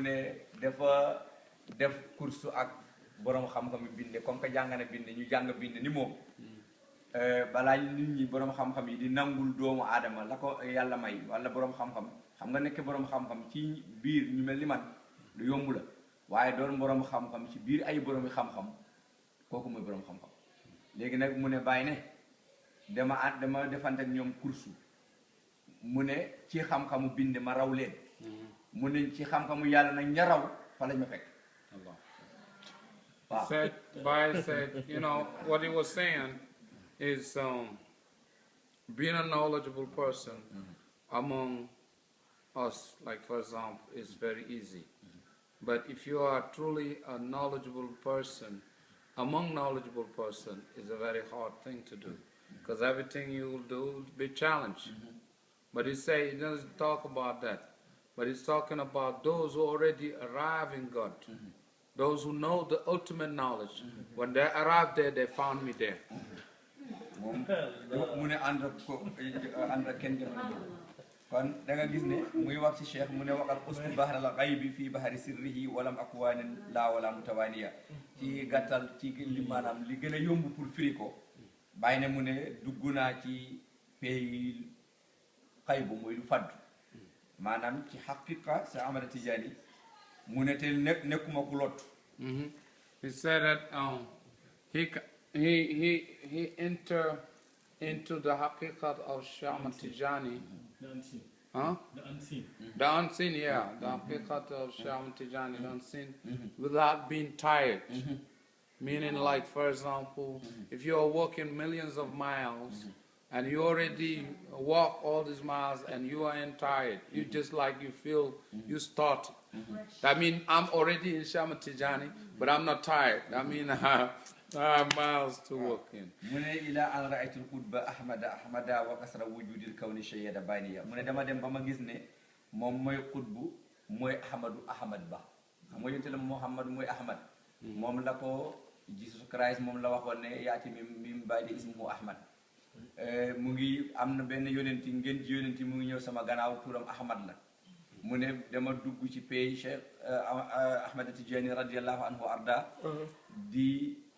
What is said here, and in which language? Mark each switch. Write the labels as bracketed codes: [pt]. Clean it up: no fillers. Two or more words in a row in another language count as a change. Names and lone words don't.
[wo] ne dafa def course ak borom xam-xam yi binde [fr] comme que [wo] jàng na binde ñu jàng binde ni moom balaa nit ñi borom xam-xam yi di nangul doomu aadama la ko yàlla may wala borom xam-xam xam nga nekk borom xam-xam ci biir ñu mel ni man lu yomb la waaye doon borom xam-xam ci biir ay boromi xam-xam kooku mooy borom xam-xam. léegi nag mu ne bàyyi ne dama defante ak ñoom kursu mu ne ci xam-xamu bind ma raw leen mu ne ci xam-xamu yàlla nag ña raw fa lañ ma fekk. [en] Wow. Said, you know, what he was saying is being a knowledgeable person among us, like for example, is very easy. But if you are truly a knowledgeable person, among knowledgeable person is a very hard thing to do, because everything you will do will be challenged. But he doesn't talk about that, but he's talking about those who already arrive in God, those who know the ultimate knowledge. When they arrived there, they found me there. [wo] kon da nga gis ne muy wax ci cheikh mu ne waxal [ar] أسطو بحر الغيب في بحر سره ولم أكن لا ولا متوانيا [wo] ci gàttal ci li maanaam li gën a yomb pour firi ko bàyyi ne mu ne dugg naa ci pays xaybu muy lu faddu maanaam ci xaqiqa sa Ahmed Tijani mu ne te nekkuma ku lot. [en] He said that he enter into the haqiqat of Shaykh Ahmed Tijani. The unseen. Huh? The unseen. The unseen, yeah. The haqiqat of Shaykh Ahmed Tijani, the unseen, without being tired. Meaning, like, for example, if you are walking millions of miles and you already walk all these miles and you are tired, you just like you feel you start. That means I'm already in Shaykh Ahmed Tijani, but I'm not tired. I mean, I have miles to walk in. [wo] Mune [ar] إلى أن رأيت القطب أحمد وكسر وجود الكون شيد بانيا [wo] mune dama dem ba ma gis ne moom mooy qutbu mooy ahmad ba xam nga yonte la Muhammad mooy ahmad moom la ko Jesus Christ moom la waxoon ne [ar] يأتي من بعدي اسمه أحمد [wo] mu ngi am na benn yonenti ngeen ji yonenti mu ngi ñëw sama gannaaw turam ahmad la mu ne dama dugg ci pays Cheikh Ahmed Tijan [ar] رضي الله عنه [wo] arda di